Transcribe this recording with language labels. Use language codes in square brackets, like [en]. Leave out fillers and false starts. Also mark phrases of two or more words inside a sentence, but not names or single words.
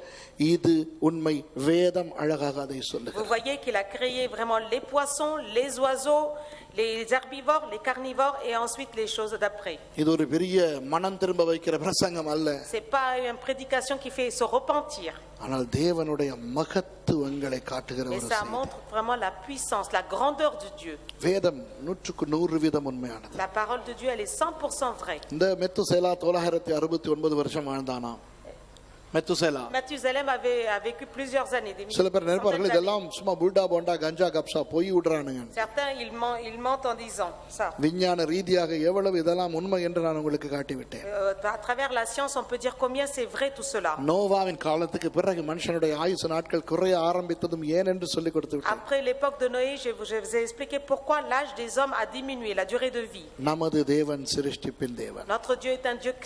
[ta] இது உண்மை. வேதம் அழகாக அதை சொல்லுகிறது. [fr] Vous voyez qu'il a créé vraiment les poissons, les oiseaux, les herbivores, les carnivores et ensuite les choses d'après. [ta] இது ஒரு பெரிய மனம் திரும்ப வைக்கிற பிரசங்கம் அல்ல. [fr] C'est pas une prédication qui fait se repentir. [ta] ஆனால் தேவனுடைய மகத்துவங்களை காட்டுகிற ஒரு [fr] Mais ça montre vraiment la puissance, la grandeur de Dieu. [ta] வேதம் 100% உண்மையானது. [fr] La parole de Dieu elle est 100% vraie. [ta] இந்த மெத்துசேலா 969 வருஷம் வாழ்ந்தானாம். [fr] Mathusalem a vécu plusieurs années. [ta] சில பேர் நினைப்பார்கள் இதெல்லாம் சும்மா புல்டா போண்டா கஞ்சா கப்சா பொய் விடுறானுங்க. [fr] Certains ils mentent en disant ça. [ta] விஞ்ஞான ரீதியாக எவ்வளவு இதெல்லாம் உண்மை என்று நான் உங்களுக்கு காட்டிவிட்டேன். [fr] À travers la science on peut dire combien c'est vrai tout cela. [ta] நோவாவின் காலத்துக்கு பிறகு மனுஷனுடைய ஆயுசு நாட்கள் குறைய ஆரம்பித்ததும் ஏன் என்று சொல்லி கொடுத்து விட்டேன். [fr] Après l'époque de Noé, je vous ai expliqué pourquoi l'âge des hommes a diminué, la durée de vie. [ta] நமது தேவன் சிருஷ்டிப்பின் தேவன். [fr] Notre Dieu est un Dieu